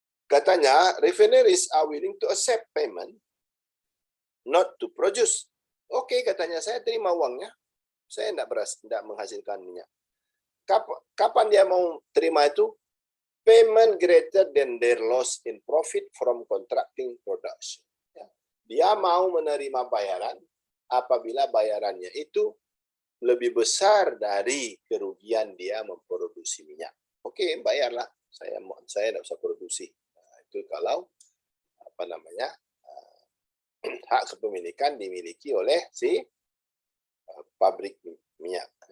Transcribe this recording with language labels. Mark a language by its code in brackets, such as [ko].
[id] Katanya [en] refineries are willing to accept payment not to produce. [id] Oke, katanya saya terima uangnya. Saya tidak menghasilkan minyak. Kapan dia mau terima itu? [en] Payment greater than their loss in profit from contracting production. [id] Dia mau menerima bayaran apabila bayarannya itu lebih besar dari kerugian dia memproduksi minyak. Oke, bayarlah. Saya tidak usah produksi. Nah, itu kalau apa namanya hak kepemilikan dimiliki oleh si pabrik minyak.